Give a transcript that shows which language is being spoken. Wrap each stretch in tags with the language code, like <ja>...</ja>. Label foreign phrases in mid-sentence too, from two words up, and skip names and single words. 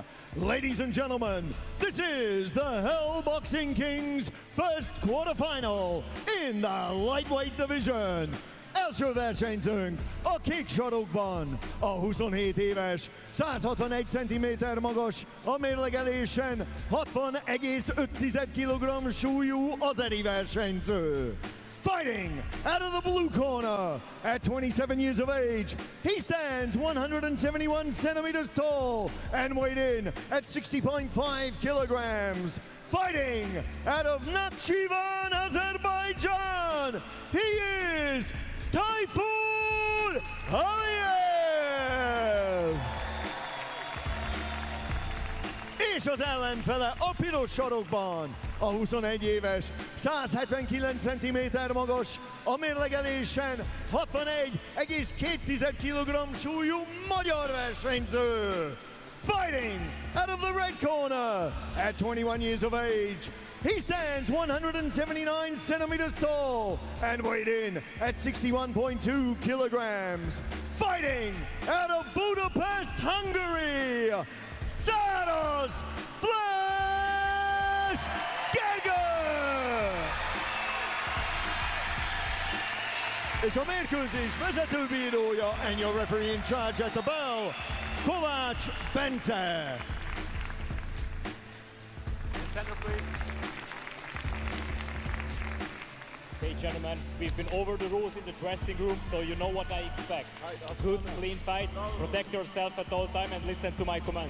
<en>Ladies and gentlemen, this is the Hell Boxing Kings first quarterfinal in the lightweight division.</en> <hu>Első versenyzőnk a kék sarokban, a 27 éves, 161 cm magas, a mérlegelésen 60,5 kg súlyú azeri versenyző.</hu> <en>Fighting out of the blue corner at 27 years of age, he stands 171 centimeters tall and weighed in at 60.5 kilograms. Fighting out of Naghiyev, Azerbaijan, he is Tayfur Aliyev!</en> <hu>És az ellenfele a piros sarokban, a 21 éves, 179 cm magas, a mérlegelésen 61,2 kg súlyú magyar versenyző.</hu> <en>Fighting out of the red corner at 21 years of age, he stands 179 centimeters tall and weighed in at 61.2 kilograms. Fighting out of Budapest, Hungary, Száraz Flash Gergely!</en> <hu>És a mérkőzés vezetőbírója</hu> <en>and your referee in charge at the bell, Kovács Bence. Center, please. Okay, gentlemen, we've been over the rules in the dressing room, so you know what I expect. A good, clean fight, protect yourself at all time and listen to my commands.</en>